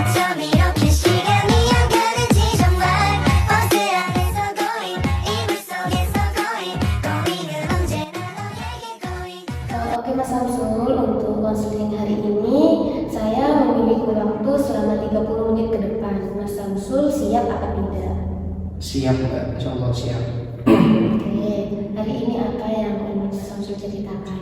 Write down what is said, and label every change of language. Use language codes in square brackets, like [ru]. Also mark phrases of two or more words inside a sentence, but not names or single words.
[ko] 밤 이렇게 시간이 안 가는지 정말 버스 안에서 going [en] 이불 속에서 going [ko] 은 언제나 너에게 going. [id] Oke Mas Samsul, untuk konseling hari ini saya memiliki waktu selama 30 menit ke depan. Mas Samsul siap apa tidak? Siap Mbak, insya Allah siap. Oke, hari ini apa yang ingin Mas Samsul ceritakan?